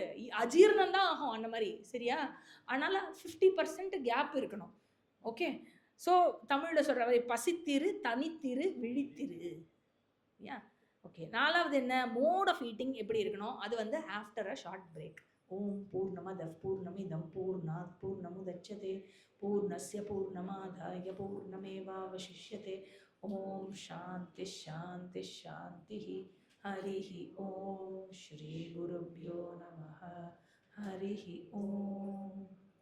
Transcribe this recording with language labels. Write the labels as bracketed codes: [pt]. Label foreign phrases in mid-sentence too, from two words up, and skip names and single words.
[ta] அஜீரணம் தான் ஆகும் அந்த மாரி. சரியா? அதனால 50% கேப் இருக்கணும். ஓகே. ஸோ தமிழ்ல சொல்ற மாரி பசித்திரு, தனித்திரு, விழித்திரு. யா ஓகே. 4வது என்ன? [en] mode of eating [ta] எப்படி இருக்கணும்? அது வந்து [en] after a short break. [sa] ॐ पूर्णमदः पूर्णमिदं पूर्णात् पूर्णमुदच्यते पूर्णस्य पूर्णमादाय पूर्णमेवावशिष्यते. ॐ शान्ति शान्ति शान्तिः. हरिः ॐ श्रीगुरुभ्यो नमः. हरिः ॐ